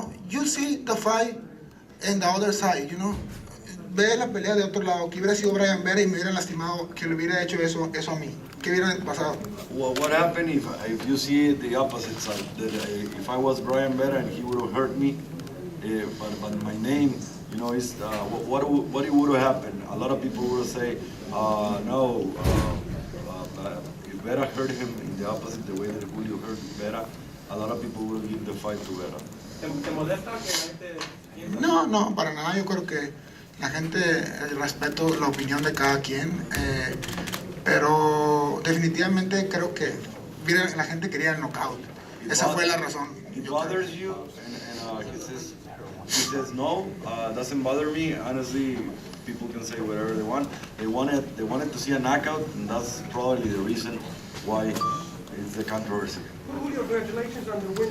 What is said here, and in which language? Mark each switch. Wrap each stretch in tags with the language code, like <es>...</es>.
<en>You see the fight in the other side,</en> <es>Ve la pelea de otro lado, que hubiera sido Brian Vera y me hubiera lastimado, que le hubiera hecho eso a mí. ¿Qué hubiera pasado?</es> <en>Well, what happened if you see it the opposite side? That if I was Brian Vera and he would have hurt me, but my name, is what would have happened? A lot of people would say, no. If Vera hurt him in the opposite, the way that Julio hurt Vera, a lot of people will give the fight to Vera.</en> <es>¿Te molesta que la gente piensa? No, para nada. Yo creo que la gente respeto la opinión de cada quien, pero definitivamente creo que la gente quería el knockout. Esa fue la razón.</es> <en>It bothers you, and he says no. Doesn't bother me. Honestly, people can say whatever they want. They wanted to see a knockout, and that's probably the reason why it's the controversy. Julio, congratulations on the win.</en>